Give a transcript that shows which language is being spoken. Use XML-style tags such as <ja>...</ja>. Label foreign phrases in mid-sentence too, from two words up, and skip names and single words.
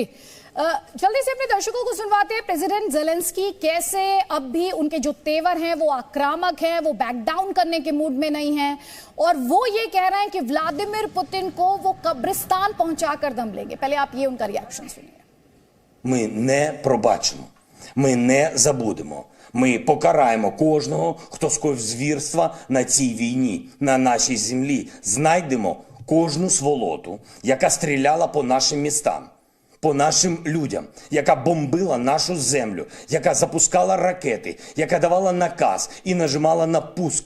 <hi>जल्दी से अपने दर्शकों को सुनवाते हैं प्रेसिडेंट जेलेंस्की कैसे अब भी उनके जो तेवर हैं वो आक्रामक हैं, वो</hi> <en>back down</en> <hi>करने के मूड में नहीं हैं और वो ये कह रहे हैं कि व्लादिमीर पुतिन को वो कब्रिस्तान पहुंचाकर दम लेंगे। पहले आप ये उनका रिएक्शन सुनिए।</hi> <uk>Ми не пробачимо, ми не забудемо. Ми покараємо кожного, хто скоїв звірства на цій війні, на нашій землі. Знайдемо кожну сволоту, яка стріляла по нашим містам, по нашим людям, яка бомбила нашу землю, яка запускала ракети, яка давала наказ і нажимала на пуск.</uk>